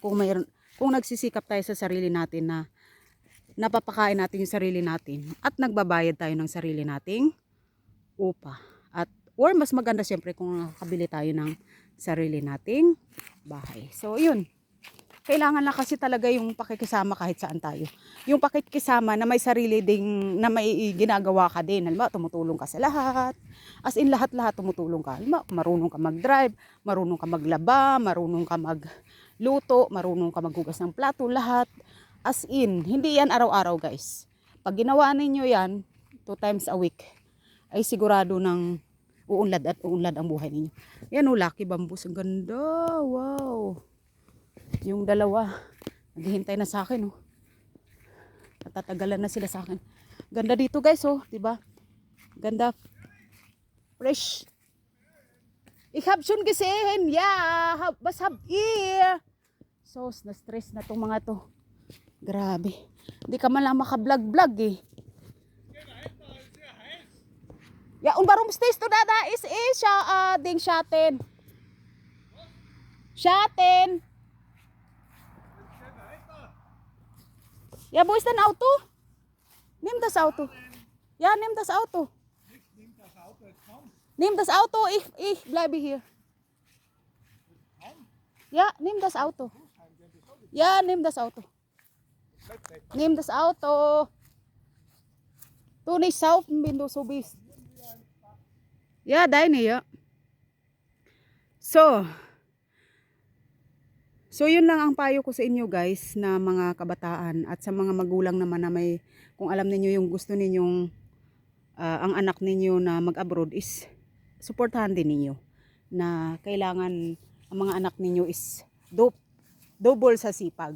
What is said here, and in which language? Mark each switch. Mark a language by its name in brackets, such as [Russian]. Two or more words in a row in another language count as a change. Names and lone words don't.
[Filipino] Kung nagsisikap tayo sa sarili natin na napapakain natin yung sarili natin at nagbabayad tayo ng sarili nating upa. Or mas maganda syempre kung nakakabili tayo ng sarili nating bahay. So yun, kailangan lang kasi talaga yung pakikisama kahit saan tayo. Yung pakikisama na may sarili ding, na may ginagawa ka din. Halimbawa, tumutulong ka sa lahat. [English] As in [Filipino] lahat-lahat tumutulong ka. Halimbawa, marunong ka mag-drive, marunong ka maglaba, marunong ka magluto, marunong ka maghugas ng plato, lahat. [English] As in, [Filipino] hindi yan araw-araw guys. Pag ginawa ninyo yan, 2 [English] times a week, [Filipino] ay sigurado ng uunlad at uunlad ang buhay ninyo. Yan o, Lucky Bamboos. Ang ganda. Wow. Yung dalawa, naghihintay na sa akin. Oh. Natatagalan na sila sa akin. Ganda dito guys. Oh, diba? Ganda. Fresh. [German] Ich hab schon gesehen. Ja, was habt ihr? [Filipino] So, na-stress na tong mga to. Grabe. Hindi ka man lang maka-vlog-vlog eh. [German] Ja, und warum stehst du da? Da ist Ding Schatten. Schatten. Ja, wo ist dein Auto? Nimm das Auto. Ja, nimm das Auto. Nimm das Auto, ich bleibe hier. Ja, nimm das Auto. Ja, nimm das Auto. Nimm das Auto. Du nicht saufen, wenn du so bist. Ja, deine, ja. [Filipino] So yun lang ang payo ko sa inyo guys na mga kabataan at sa mga magulang naman na may, kung alam niyo yung gusto ninyong ang anak ninyo na mag-abroad is suportahan din ninyo na kailangan ang mga anak ninyo is double sa sipag.